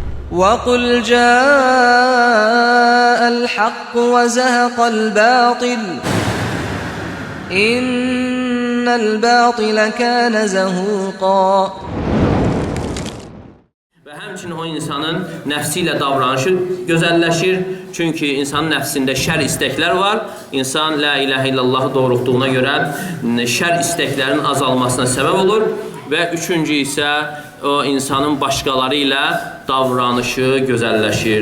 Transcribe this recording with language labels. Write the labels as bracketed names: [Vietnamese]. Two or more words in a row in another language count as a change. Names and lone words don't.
[Arabic] وَقُلْ جَاءَ الْحَقُّ وَزَهَقَ الْبَاطِلُ إِنَّ الْبَاطِلَ كَانَ زَهُوقًا. [Azerbaijani] Və həmçinin o insanın nəfsi ilə davranışı gözəlləşir. Çünki insanın nəfsində şər istəklər var. İnsan [Arabic] لا إله إلا الله [Azerbaijani] doğrultduğuna görə şər istəklərinin azalmasına səbəb olur. Və üçüncü isə o insanın başqaları ilə davranışı gözəlləşir.